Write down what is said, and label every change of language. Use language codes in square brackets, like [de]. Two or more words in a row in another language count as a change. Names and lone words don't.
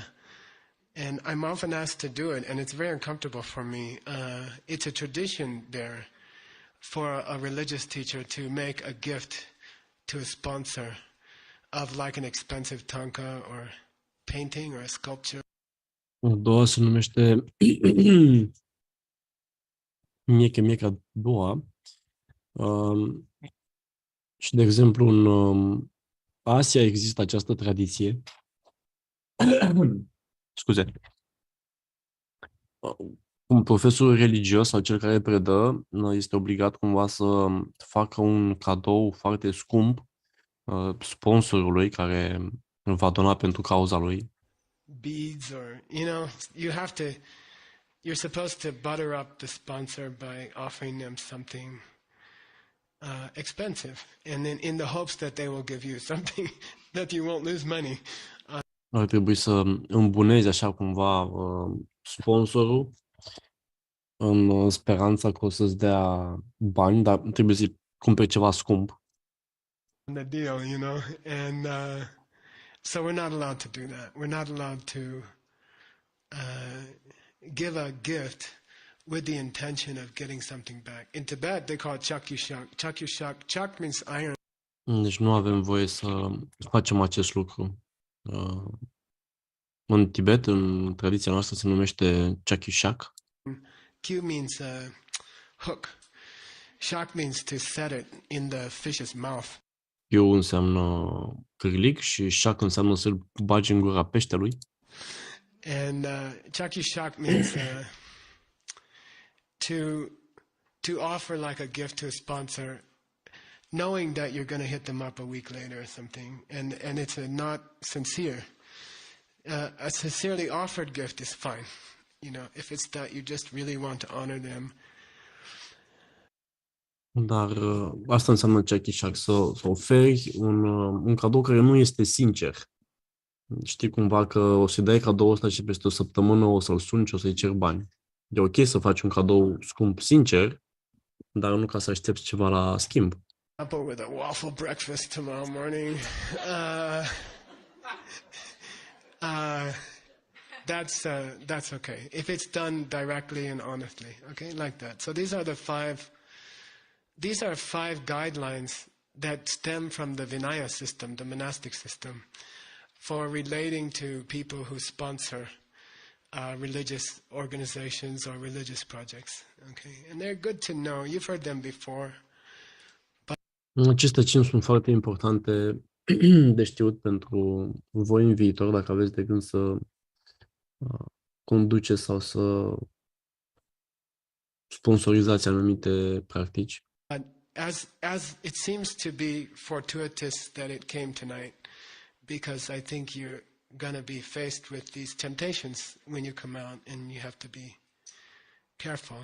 [en] And I'm often asked to do it, and it's very uncomfortable for me. It's a tradition there for a religious teacher to make a gift to a sponsor of like an expensive tanka or painting or a sculpture. [ro] A doua se numește Mieche Mieca Doua. Și, de exemplu, în Asia există această tradiție. Scuze. Un profesor religios sau cel care predă este obligat cumva să facă un cadou foarte scump sponsorului care va dona pentru cauza lui. [en] Beads or, you're supposed to butter up the sponsor by offering them something expensive, and then in the hopes that they will give you something that you won't lose money. [ro] Ar trebui să îmbunezi așa cumva sponsorul în speranța că o să-ți dea bani, dar trebuie să-i cumperi ceva scump. [en] The deal, and so we're not allowed to do that. We're not allowed to give a gift with the intention of getting something back. In Tibet, they call it chakyushak. Chakyushak, chak means iron. [ro] Deci nu avem voie să facem acest lucru. În Tibet, în tradiția noastră, se numește chakyushak. [en] Q means hook. Shak means to set it in the fish's mouth. [ro] Q înseamnă cârlig și shak înseamnă să-l bagi în gura peștelui. [en] And chakyushak means to offer like a gift to a sponsor, knowing that you're going to hit them up a week later or something, and it's not sincere. A sincerely offered gift is fine, if it's that you just really want to honor them. [ro] Dar asta înseamnă chakyushak, să oferi un cadou care nu este sincer. Știi cumva că o să-i dai cadoul ăsta și peste o săptămână o să-l suni și o să-i cer bani. E ok să faci un cadou scump sincer, dar nu ca să aștepți ceva la schimb. [en] With a waffle breakfast tomorrow morning. That's okay if it's done directly and honestly. Okay, like that. So these are five guidelines that stem from the Vinaya system, the monastic system, for relating to people who sponsor religious organizations or religious projects. Okay, and they're good to know. You've heard them before. [ro] Aceste 5 sunt foarte importante de știut pentru voi în viitor, dacă aveți de gând să conduceți sau să sponsorizați anumite practici. [en] As it seems to be fortuitous that it came tonight, because I think you're going to be faced with these temptations when you come out, and you have to be careful.